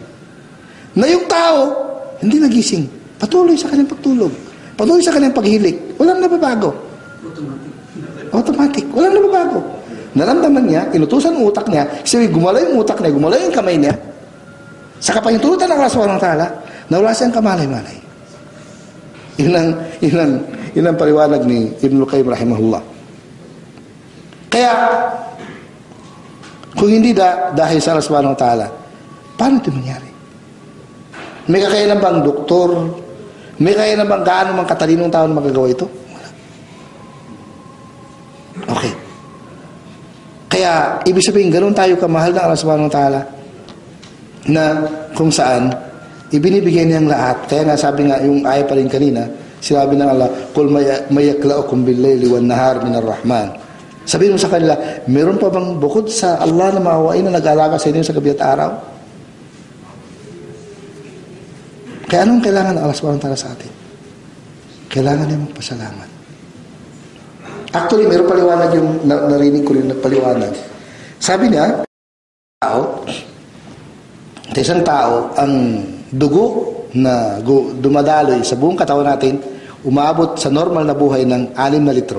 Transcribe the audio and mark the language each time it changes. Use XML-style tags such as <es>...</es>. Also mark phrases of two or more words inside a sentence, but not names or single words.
<tl>Na yung tao, hindi nagising. Patuloy sa kanyang pagtulog. Patuloy sa kanyang paghilik. Walang nababago. Automatic. Walang nababago. Naramdaman niya, inutusan ang utak niya, kasi gumalaw yung utak niya, gumalaw yung kamay niya. Sa kapahintulutan ng Allah</tl> <ar>سبحانه وتعالى,</ar> <tl>nawala siyang kamalay-malay. Yun ang paliwanag ni Ibnul Qayyim rahimahullah. Kaya, kung hindi dahil sa Allah</tl> <ar>سبحانه وتعالى,</ar> <tl>paano ito mangyari? May kakayanan bang doktor? May kakayanan bang gaano mang katalinong tao na magagawa ito? Wala. Okay. Kaya, ibig sabihin, ganun tayo kamahal ng Allah</tl> <ar>سبحانه وتعالى</ar> <tl>na kung saan ibinibigay niyang lahat. Kaya nga sabi nga, yung ayat pa rin kanina, sinabi ng Allah,</tl> <ar>قل من يكلؤكم بالليل والنهار من الرحمن.</ar> <tl>Sabihin mo sa kanila, meron pa bang bukod sa Allah na maawain na nag-aalaga sa inyo sa gabi at araw? Kaya anong kailangan ng Allah</tl> <ar>سبحانه وتعالى</ar> <tl>sa atin? Kailangan niya magpasalamat. Actually, meron paliwanag yung narinig ko rin na paliwanag. Sabi niya, isang tao, ang dugo na dumadaloy sa buong katawan natin, umabot sa normal na buhay ng 6 na litro.</tl>